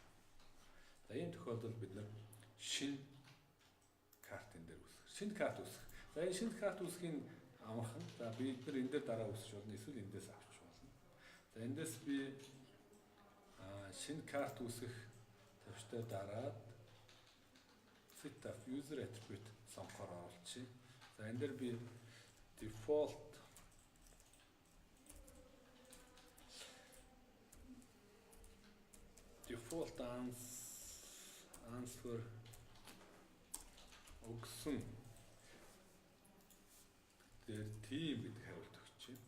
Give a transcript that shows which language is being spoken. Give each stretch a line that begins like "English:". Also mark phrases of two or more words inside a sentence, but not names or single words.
Mongolian: За энэ тохиолдолд бид нар шинэ картын дээр үүсгэх. Шинэ карт үүсгэх. За энэ шинэ карт үүсгэхийн амархан. За бид нар энэ дээр дараа үүсгэж болно. Эсвэл эндээс авч болно. За эндээс би шинэ карт үүсгэх төвчтэй дараад
English: set up user attribute
Mongolian: сонгохоор оруулчих. За энэ дээр би
English: default answer
Mongolian: өгсөн дээр team гэдэг хариулт өгч байна.